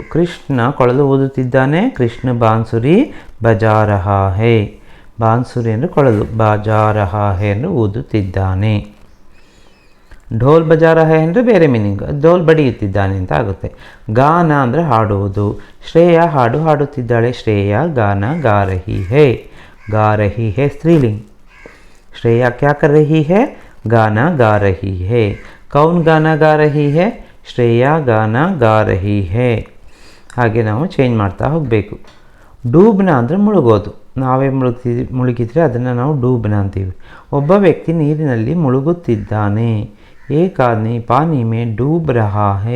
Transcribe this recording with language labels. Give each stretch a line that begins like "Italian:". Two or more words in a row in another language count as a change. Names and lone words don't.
Kannada: ಕೃಷ್ಣ ಕೊಳಲು ಊದುತ್ತಿದ್ದಾನೆ.
Hindi: कृष्ण बांसुरी बजा रहा है.
Kannada: ಬಾನ್ಸುರಿ ಅಂದರೆ ಕೊಳಲು,
Hindi: बजा रहा है
Kannada: ಅಂದರೆ ಊದುತ್ತಿದ್ದಾನೆ.
Hindi: ढोल बजा रहा है
Kannada: ಅಂದರೆ ಬೇರೆ ಮೀನಿಂಗ್, ಢೋಲ್ ಬಡಿಯುತ್ತಿದ್ದಾನೆ ಅಂತ ಆಗುತ್ತೆ. ಗಾನ ಅಂದರೆ ಹಾಡುವುದು. ಶ್ರೇಯಾ ಹಾಡು ಹಾಡುತ್ತಿದ್ದಾಳೆ.
Hindi: श्रेया गाना गा रही है. गा रही है स्त्रीलिंग. श्रेया क्या कर रही है, गाना गा रही है. कौन गाना गा रही है, श्रेया गाना गा रही है.
Kannada: ಹಾಗೆ ನಾವು ಚೇಂಜ್ ಮಾಡ್ತಾ ಹೋಗಬೇಕು. ಡೂಬ್ನ ಅಂದರೆ ಮುಳುಗೋದು. ನಾವೇ ಮುಳುಗಿದ್ರೆ ಅದನ್ನು ನಾವು ಡೂಬ್ನ ಅಂತೀವಿ. ಒಬ್ಬ ವ್ಯಕ್ತಿ ನೀರಿನಲ್ಲಿ ಮುಳುಗುತ್ತಿದ್ದಾನೆ.
Hindi: एक आदमी पानी में डूब रहा है.